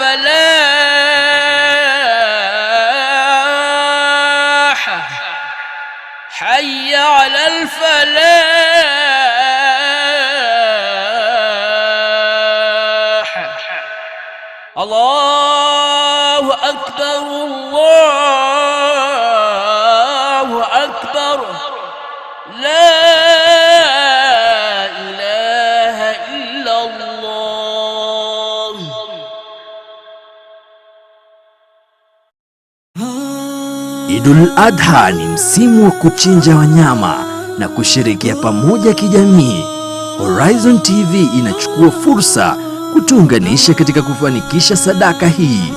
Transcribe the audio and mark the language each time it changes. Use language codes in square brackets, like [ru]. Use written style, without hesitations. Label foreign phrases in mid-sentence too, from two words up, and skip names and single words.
[ar] الفلاح حي على الفلاح الله أكبر الله أكبر لا إله إلا الله. [sw] Idul Adha ni msimu wa kuchinja wanyama na kushirikia pamoja kijamii. Horizon TV inachukua fursa kutuunganisha katika kufanikisha sadaka hii.